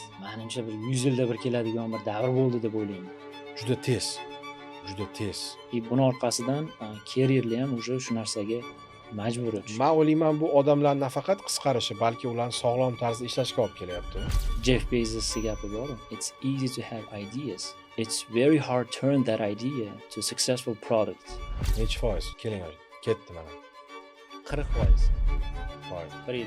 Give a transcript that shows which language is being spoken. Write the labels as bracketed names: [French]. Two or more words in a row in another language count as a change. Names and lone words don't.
[Uzbek] Menimcha bir 100 yilda bir keladigan bir davr bo'ldi deb o'ylayman. Juda tez. Juda tez. Buni orqasidan careerlar ham уже shu narsaga majbur. Men o'ylayman bu odamlar nafaqat qisqarishi, balki ularni sog'lom tarzda ishlashga olib kelyapti. Jeff Bezos gapi bor. [English] It's easy to have ideas. It's very hard to turn that idea to a successful product. [Uzbek] Necha foiz? Keling, ketdi mana. 40%. Foiz. 1 yilga.